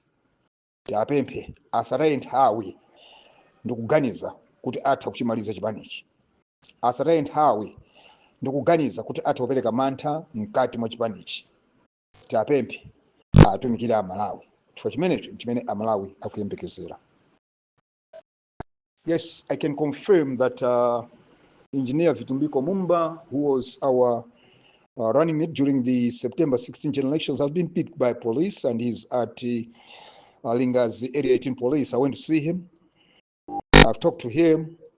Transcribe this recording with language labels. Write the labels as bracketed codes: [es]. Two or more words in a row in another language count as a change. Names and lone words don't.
[ny] Tiapemphe asataye nthawi ndikuganiza kuti atha kuchimaliza chipani ichi. Asataye nthawi ndikuganiza kuti atha kupereka mantha mkati mwa chipani ichi. Tiapemphe atumikire Amalawi. Chifukwa chimenecho chimene Amalawi akuyembekezera. [en] Yes, I can confirm that Engineer Vitumbiko Mumba, who was our running mate during the September 16 general elections, has been picked by police and is at Linga's Area 18 police. I went to see him. I've talked to him.